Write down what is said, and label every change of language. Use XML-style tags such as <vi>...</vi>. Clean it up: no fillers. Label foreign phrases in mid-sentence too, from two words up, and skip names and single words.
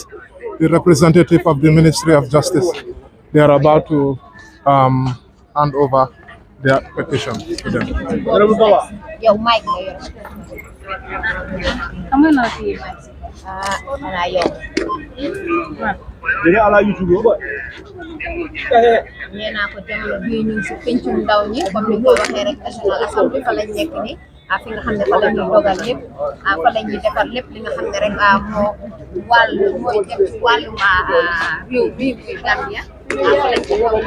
<en>The representative of the Ministry of Justice, they are about to hand over their petition to them.</en> <wo>Jadi ala YouTube ba nee naa ko jamono bii ñu ngi si pencum ndaw ñi comme ni ko waxee rek National Assembly fa lañ nekk ni fi nga xam ne fa la ñuy dogal lépp fa la ñuy defar lépp li nga xam ne rek mooy dem ci wàllum réew bi muy Gambia fa lañ ko</wo>